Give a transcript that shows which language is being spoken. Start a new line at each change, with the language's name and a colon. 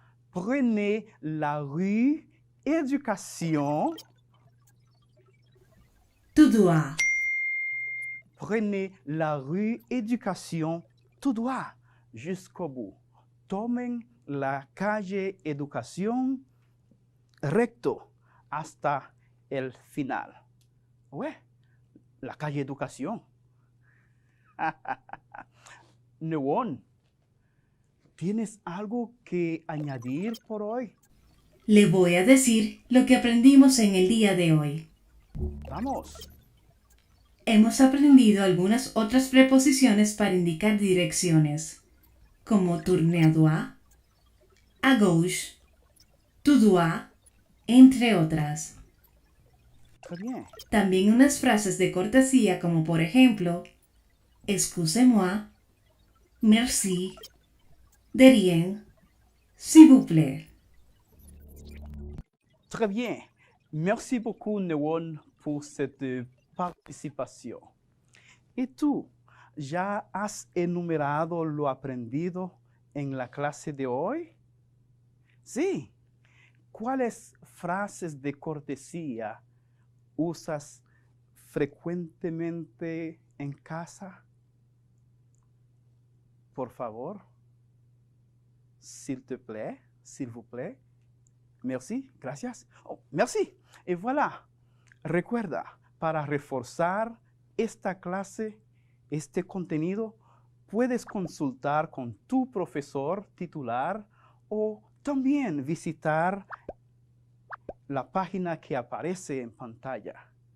French: Prenez la rue Éducation. tout droit, Prenez la rue Éducation tout droit jusqu'au bout.
Spanish: Tomen la calle Educación recto hasta el final. Ouais, la calle Educación. Newon, ¿tienes algo que añadir por hoy? le voy a decir lo que aprendimos en el día de hoy. Vamos. Hemos aprendido algunas otras preposiciones para indicar direcciones, como
French: tourner à droite, à gauche, tout droit,
Spanish: entre otras.
French: Très bien.
Spanish: También unas frases de cortesía como por ejemplo,
French: excusez-moi, merci, de rien, s'il vous plaît. Très bien. Merci beaucoup, Newon, pour cette participación.
Spanish: ¿Y tú, ya has enumerado lo aprendido en la clase de hoy? Sí. ¿Cuáles frases de cortesía usas frecuentemente en casa? Por favor.
French: S'il te plaît, s'il vous plaît. Merci, gracias. Oh, merci. Y voilà.
Spanish: Recuerda, para reforzar esta clase, este contenido, puedes consultar con tu profesor titular o también visitar la página que aparece en pantalla.